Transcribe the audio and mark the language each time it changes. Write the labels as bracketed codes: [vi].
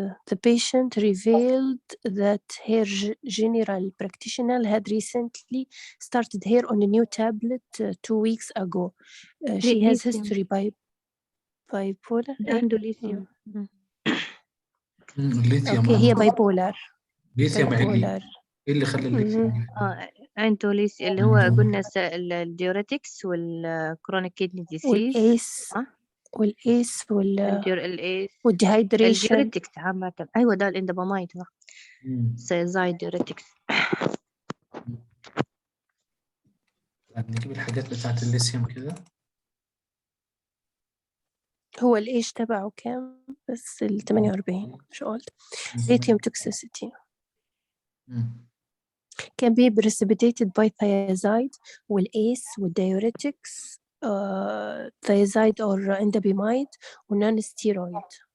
[en] The patient revealed that her general practitioner had recently started her on a new tablet 2 weeks ago. She has history bipolar. [ar] عنده ليثيوم. الليثيوم اوكي هي bipolar. ليثيوم عالي. ايه اللي خلى الليثيوم؟ عنده ليثيوم اللي هو قلنا الديوريتكس والكرونيك كيدني ديسيز والإيس الإيس والديهايدريشن الديوريتكس عامة. أيوة ده الإندوبامايد زي ديوريتكس. نجيب الحاجات بتاعت الليثيوم كده. هو الإيش تبعه كام بس 48 مش قلت [en] lithium toxicity can be precipitated by thiazide والACE والdiuretics thiazide or indapamide ونون-steroid.